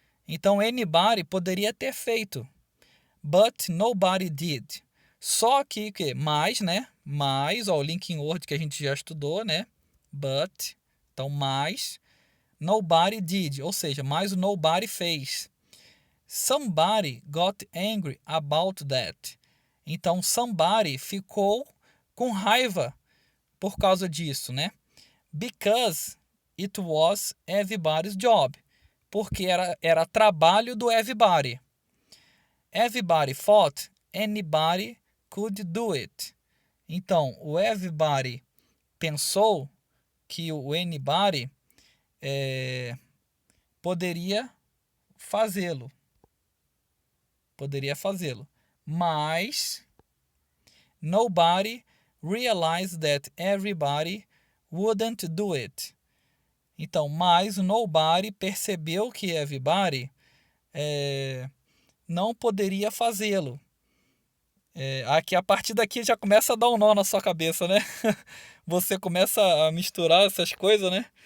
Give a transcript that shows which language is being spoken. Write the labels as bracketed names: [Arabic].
[Portuguese] Então, anybody poderia ter feito, [English] but nobody did. [Portuguese] Só que mais, né? Mais, ó, o linking word que a gente já estudou, né? But, então mais, nobody did, ou seja, mais o nobody fez. [English] Somebody got angry about that. [Portuguese] Então, somebody ficou com raiva por causa disso, né? [English] Because it was everybody's job. [Portuguese] Porque era trabalho do everybody. [English] Everybody thought anybody could do it. [Portuguese] Então, o everybody pensou que o anybody poderia fazê-lo. Poderia fazê-lo. [English] Mas nobody realized that everybody wouldn't do it. [Portuguese] Então, mas nobody percebeu que everybody não poderia fazê-lo. Aqui a partir daqui já começa a dar um nó na sua cabeça, né? Você começa a misturar essas coisas, né?